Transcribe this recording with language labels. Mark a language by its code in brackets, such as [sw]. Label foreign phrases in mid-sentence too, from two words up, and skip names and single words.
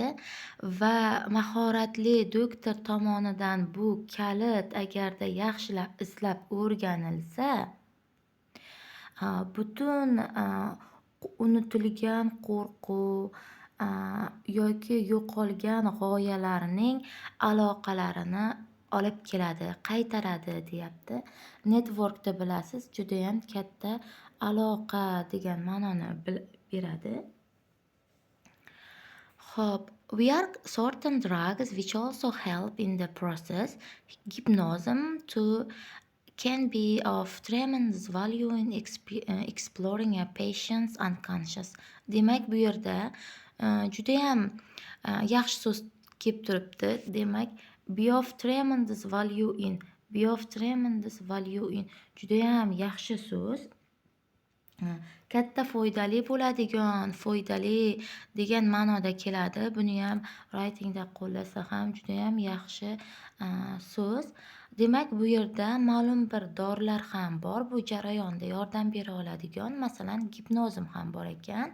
[uz] Va mahoratli doktor tomonidan bu kalit agarda yaxshilab izlab o'rganilsa, butun unutilgan qo'rquv yoki yo'qolgan g'oyalarning aloqalarini olib keladi, qaytaradi deyapti. Networkda bilasiz, judayam katta aloqa degan ma'noni beradi. Xo'p, [en] we are certain drugs which also help in the process. Hypnosis can be of tremendous value in exploring a patient's unconscious. [uz] Demak, bu yerda judayam yaxshi so'z kelib turibdi. Demak, [en] be of tremendous value in [uz] judayam yaxshi so'z. Katta foydali bo'ladigan, foydali degan ma'noda keladi. Buni ham writingda qo'llasa ham judayam yaxshi so'z. Demak, bu yerda ma'lum bir dorilar ham bor. Bu jarayonda yordam bera oladigan, masalan, gipnozim ham bor ekan.